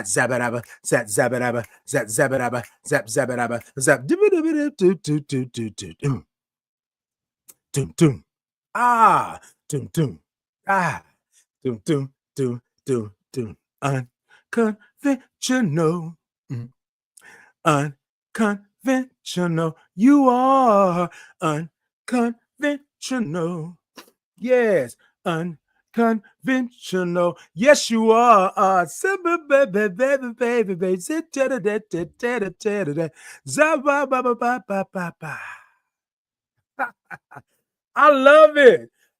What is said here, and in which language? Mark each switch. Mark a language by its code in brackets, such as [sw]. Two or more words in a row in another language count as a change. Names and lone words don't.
[en] zabadaba, zat zabadaba, zat zabadaba, zap zabadaba, zap dum dum. Ah, dum dum. Ah, dum dum dum dum dum. Unconventional. Unconventional. You are unconventional. Yes, unconventional. Yes, you are. I love it.